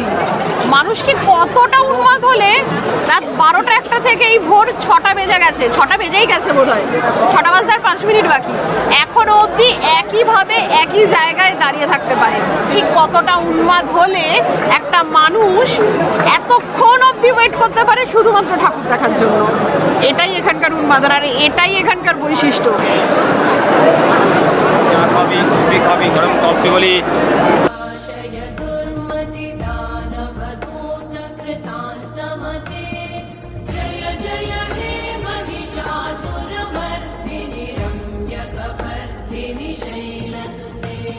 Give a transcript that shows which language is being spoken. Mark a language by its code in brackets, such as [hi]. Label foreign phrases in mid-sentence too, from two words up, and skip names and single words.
[bn] মানুষ ঠিক কতটা উন্মাদ হলে রাত 12টা 1টা থেকে এই ভোর 6টা বেজে গেছে, 6টা বেজেই গেছে বোধ হয়, 6টা বাজতে আর 5 মিনিট বাকি, এখনো অব্দি একইভাবে একই জায়গায় দাঁড়িয়ে থাকতে পারে। ঠিক কতটা উন্মাদ হলে একটা মানুষ এতক্ষণ অব্দি ওয়েট করতে পারে শুধুমাত্র ঠাকুর দেখার জন্য। এটাই এখানকার উন্মাদনা, আর এটাই এখানকার বৈশিষ্ট্য। গরম কফি বলি [sa] आशय दुर्मति दानवदूतकृतान्तमते जय जय हे महिषासुरमर्दिनि रम्यकपर्दिनि शैलसुते